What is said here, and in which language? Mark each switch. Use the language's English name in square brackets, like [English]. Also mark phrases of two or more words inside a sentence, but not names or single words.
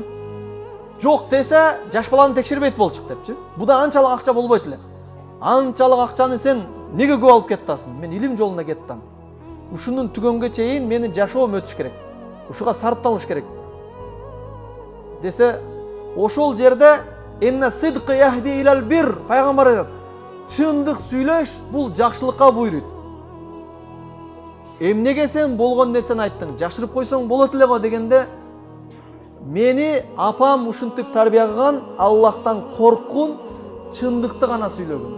[Kyrgyz] Жок десе, жаш баланы текшербейт болчук депчи. Буда анчалык акча болбойт эле. Анчалык акчаны сен неге көп алып кеттасың? Мен илим жолуна кеттим. Ушунун түгөнгө чейин менин жашоом өтүш керек. Ушуга сарпталыш керек. Десе, ошол жерде [Arabic] إن الصدق يهدي إلى البر, [Kyrgyz] пайгамбар айтат. Чындык сүйлөш бул жакшылыкка буйруйт. Эмнеге сен болгон нерсени айттың, жашырып койсоң болот эле го дегенде, мени апам ушинтип тарбия кылган, Аллахтан корккун, чындыкты гана сүйлөгөн.